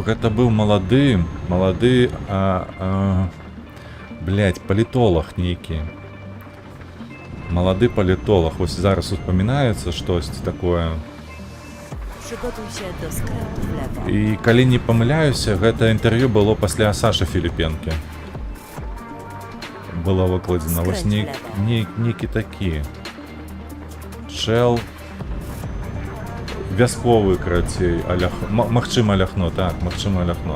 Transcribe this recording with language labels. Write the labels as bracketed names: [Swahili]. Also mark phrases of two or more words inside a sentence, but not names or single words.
[Belarusian] Гэта быў малады, палітолог нейкі. Малады палітолог. Вось зараз успамінаецца штосьці такое. [Polish] Przygotuj się do skrętu w lewo. [Belarusian] І калі не памыляюся, гэта інтэрв'ю было пасля Сашы Філіпенкі. Было выкладзена. Вось нейкі такі. Чэл. Вясковы, карацей, магчыма Ляхно, так, магчыма Ляхно.